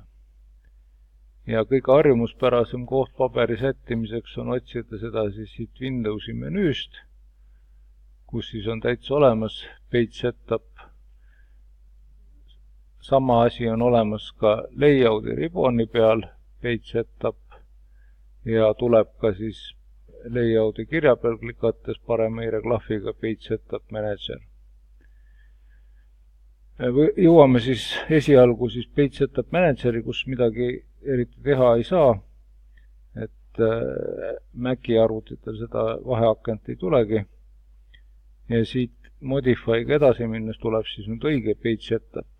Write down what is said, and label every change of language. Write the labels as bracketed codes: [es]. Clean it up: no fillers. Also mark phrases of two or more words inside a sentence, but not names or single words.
[et] Ja kõige harjumuspärasem koht paberi sättimiseks on otsida seda siis siit Windowsi menüüst, kus siis on täitsa olemas [en] page setup. [et] Sama asi on olemas ka layouti ribboni peal, [en] page setup, [et] ja tuleb ka siis layouti kirja peal klikates parema hiireklahviga [en] page setup manager. [et] Jõuame siis esialgu siis [en] page setup manageri, [et] kus midagi eriti teha ei saa. Et Maci arvutitel seda vaheakent ei tulegi. Ja siit Modify'ga edasi minnes tuleb siis nüüd õige [en] page setup.